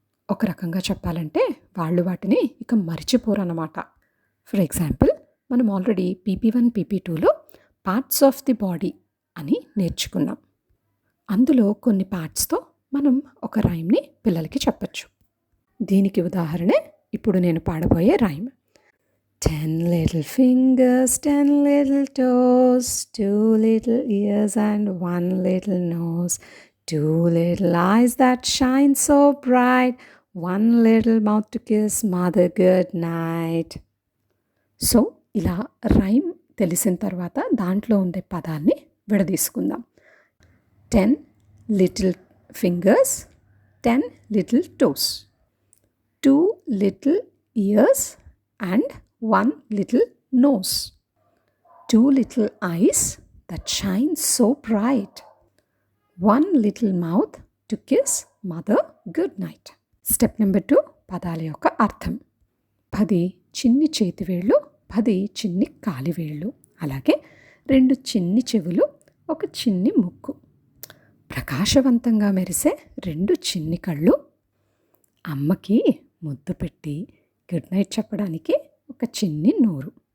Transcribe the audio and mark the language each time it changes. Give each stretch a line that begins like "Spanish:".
Telugu: ఒక రకంగా చెప్పాలంటే వాళ్ళు వాటిని ఇక మర్చిపోరన్నమాట. ఫర్ ఎగ్జాంపుల్, మనం already PP1, PP2లో
English: parts of the body
Telugu: అని నేర్చుకున్నాం. అందులో కొన్ని పార్ట్స్తో మనం ఒక రైమ్ని పిల్లలకి చెప్పచ్చు. దీనికి ఉదాహరణే ఇప్పుడు నేను పాడబోయే rhyme.
English: 10 little fingers, 10 little toes, 2 little ears and 1 little nose, 2 little eyes that shine so bright, 1 little mouth to kiss mother good night.
Telugu: So ఇలా రైమ్ తెలిసిన తర్వాత దాంట్లో ఉండే పదాన్ని విడదీసుకుందాం.
English: 10 little fingers, 10 little toes. 2 little ears and 1 little nose. 2 little eyes that shine so bright. 1 little mouth to kiss mother good night.
Telugu: Step number 2, పదాల యొక్క అర్థం. 10 చిన్ని చేతివేళ్ళు, 10 చిన్ని కాలివేళ్ళు, అలాగే 2 చిన్ని చెవులు, 1 చిన్ని ముక్కు, ప్రకాశవంతంగా మెరిసే 2 చిన్ని కళ్ళు, అమ్మకి ముద్దు పెట్టి గుడ్ నైట్ చెప్పడానికి 1 చిన్ని నోరు.